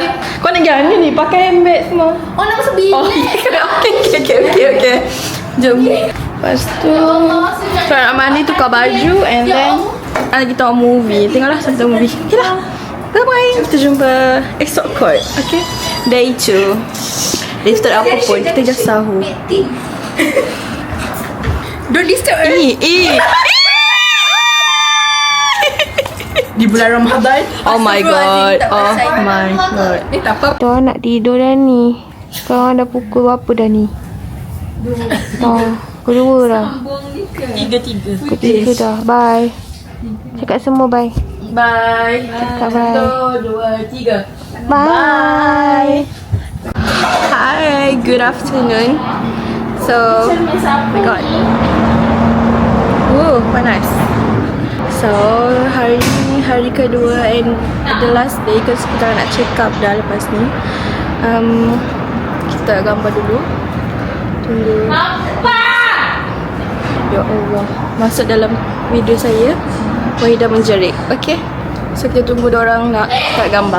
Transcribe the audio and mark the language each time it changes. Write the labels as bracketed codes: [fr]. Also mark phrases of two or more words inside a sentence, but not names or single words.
[ms] Kau nak gana ni, pakai handbag semua. Oh, nak masuk bilik. [en] Oh, okay. [ms] Jom. Lepas tu, kita nak mandi, tukar baju, [en] and then [ms] kita tengok movie. Tengoklah satu movie. Okay lah. Bye-bye. Kita jumpa esok kot. Okay. Day 2. Day 2 tak ada apa pun. Kita just sahur. [en] Don't disturb. [ms] Di bulan Ramadan. [en] Oh my god. [ms] Tak apa. Kita nak tidur dah ni. Sekarang dah pukul berapa dah ni? 2. Pukul 2 dah. 3. Pukul 3 dah. Bye. Cakap semua bye. Bye. Cakap bye. 1, 2, 3. [en] Bye. Hi, good afternoon. So, oh my god. Woo, [ms] panas. So, hari ni hari kedua [en] and the last day because [ms] kita nak [en] check up [ms] dah lepas ni. Kita gambar dulu. Tunggu. Ya Allah. Masuk dalam video saya. Wahidah menjerit. Okay. So, kita tunggu diorang nak start gambar.